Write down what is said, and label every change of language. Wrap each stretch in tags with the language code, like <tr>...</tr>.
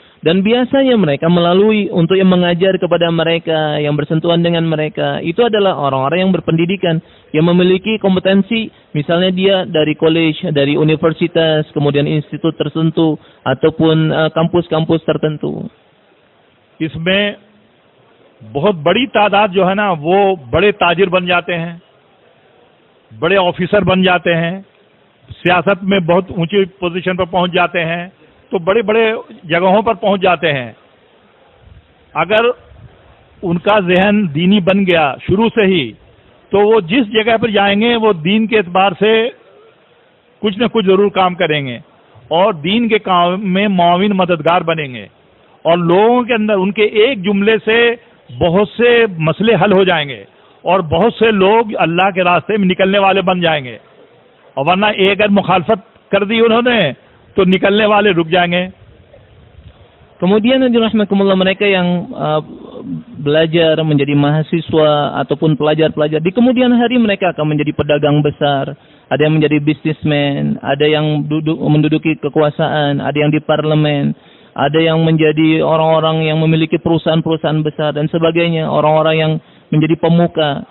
<id>Dan biasanya mereka melalui untuk yang mengajar kepada mereka, yang bersentuhan dengan mereka, itu adalah orang-orang yang berpendidikan, yang memiliki kompetensi, misalnya dia dari college, dari universitas, kemudian institut tertentu, ataupun kampus-kampus tertentu.</id> <hi>इसमें बहुत बड़ी तादाद जो है ना, वो बड़े ताजिर बन जाते हैं, बड़े ऑफिसर बन जाते हैं, सियासत में बहुत ऊंची पोजीशन पर पहुंच जाते हैं, तो बड़े बड़े जगहों पर पहुंच जाते हैं। अगर उनका जहन दीनी बन गया शुरू से ही, तो वो जिस जगह पर जाएंगे वो दीन के एतबार से कुछ न कुछ जरूर काम करेंगे और दीन के काम में मुआविन मददगार बनेंगे और लोगों के अंदर उनके एक जुमले से बहुत से मसले हल हो जाएंगे और बहुत से लोग अल्लाह के रास्ते में निकलने वाले बन जाएंगे। और वरना एक अगर मुखालफत कर दी उन्होंने तो निकलने वाले रुक जाएंगे।</hi> <id>Kemudian dirahmatullah, mereka yang belajar menjadi mahasiswa ataupun pelajar-pelajar, di kemudian hari mereka akan menjadi pedagang besar, ada yang menjadi bisnismen, ada yang menduduki kekuasaan, ada yang di parlemen, ada yang menjadi orang-orang yang memiliki perusahaan-perusahaan besar dan sebagainya, orang-orang yang menjadi pemuka.</id>